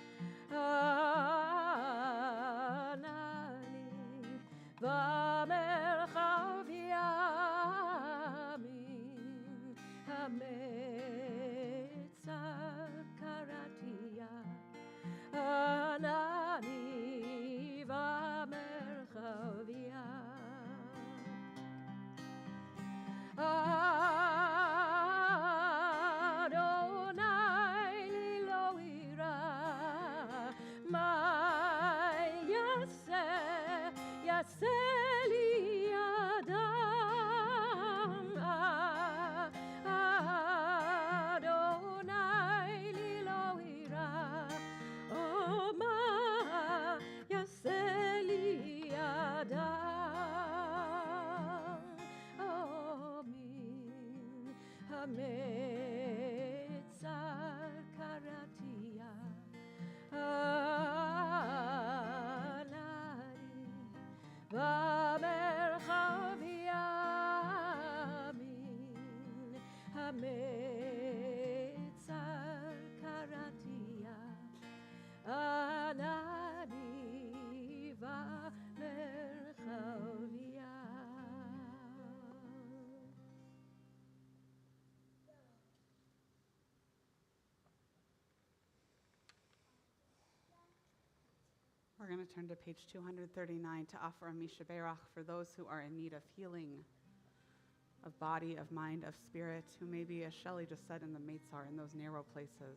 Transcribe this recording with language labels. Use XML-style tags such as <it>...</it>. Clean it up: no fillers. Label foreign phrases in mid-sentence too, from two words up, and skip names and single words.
<he>ענני במרחב ימין המצר קראתי יה. ענני במרחב ים. יהוה לי לא אירא, מה יעשה לי אדם. יהוה לי לא אירא, או מה יעשה לי אדם. או מן המצר קראתי יה. ענני במרחב ימין המצר קראתי יה. ענני במרחב ים.</he> <en>We're going to turn to page 239 to offer a Misha Berach for those who are in need of healing, of body, of mind, of spirit, who may be, as Shelley just said, in the Meitzar, in those narrow places.</en>